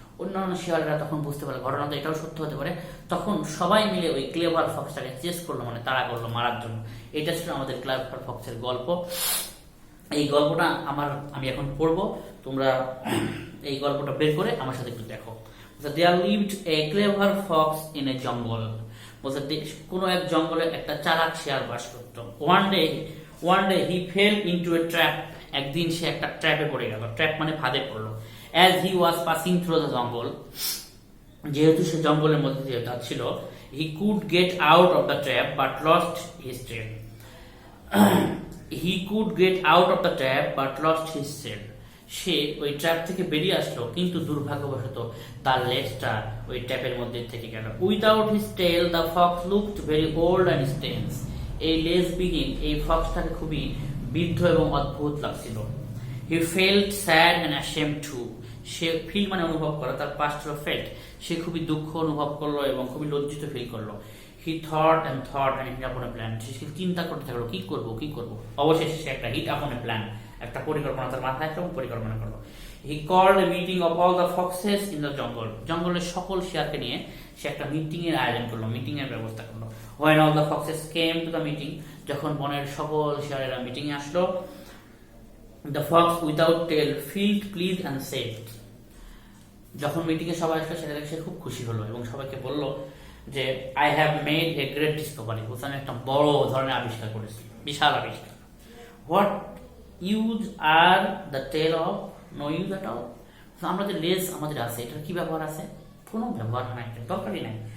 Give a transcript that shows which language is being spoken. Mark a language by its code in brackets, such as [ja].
[bn] অন্যান্য শিয়ালরা তখন বুঝতে পারলো ঘটনা তো এটাও সত্য হতে পারে। তখন সবাই মিলে ওই ক্লেভার ফক্সটাকে চেস করলো, মানে তাড়া করলো মারার জন্য। এটা ছিল আমাদের ক্লেভার ফক্সের গল্প। এই গল্পটা আমি এখন পড়বো, তোমরা এই গল্পটা বের করে আমার সাথে একটু দেখো। [en] There lived a clever fox in a jungle. [bn] কোনো এক জঙ্গলে একটা চালাক শিয়াল বাস করত। [en] One day he fell into a trap. [bn] একদিন সে একটা ট্র্যাপে পড়ে গেল। ট্র্যাপ মানে ফাঁদে পড়লো। [en] As he was passing through the jungle, [bn] যেহেতু সে জঙ্গলের মধ্যে দিয়ে যাচ্ছিল, [en] he could get out of the trap but lost his tail. He could get out of the trap but lost his tail. [bn] সে ওই ট্র্যাপ থেকে বেরিয়ে আসলো, কিন্তু দুর্ভাগ্যবশত তার লেজটা ওই ট্র্যাপের মধ্যে থেকে গেল। [en] Without his tail, the fox looked very old and strange. [bn] এই লেজবিহীন এই ফক্সটাকে খুবই বৃদ্ধ এবং অদ্ভুত লাগছিল। [en] He felt sad and ashamed too. [bn] Say feel মানে অনুভব করা, তার পাস্ট হলো ফেল্ট। সে খুবই দুঃখ অনুভব করলো এবং খুবই লজ্জিত ফিল করলো। [en] He thought and hit upon a plan. [bn] সে চিন্তা করতে থাকলো, কি করব। অবশেষে সে একটা হিট আপন এ প্ল্যান, একটা পরিকল্পনা তার মাথায় একটা পরিকল্পনা করলো। [en] He called a meeting of all the foxes in the jungle. [bn] জঙ্গলের সকল শিয়ালকে নিয়ে সে একটা মিটিং এর আয়োজন করলো, মিটিং এর ব্যবস্থা করলো। [en] When all the foxes came to the meeting, [bn] যখন বনের সকল শিয়ালেরা মিটিং এ আসলো, [en] the fox without tail felt pleased and said. [bn] যখন মিটিং এ সবাই আসলো, সেটা দেখে সে খুব খুশি হলো এবং সবাইকে বলল যে, [en] I have made a great discovery. [bn] আমি একটা বড় ধরনের আবিষ্কার করেছি, বিশাল আবিষ্কার। [en] What use are the tail of? No use at all. [bn] আমরা যে লেজ আমাদের আছে, এটার কি ব্যবহার আছে? কোনো ব্যবহার নাই, দরকারই নাই।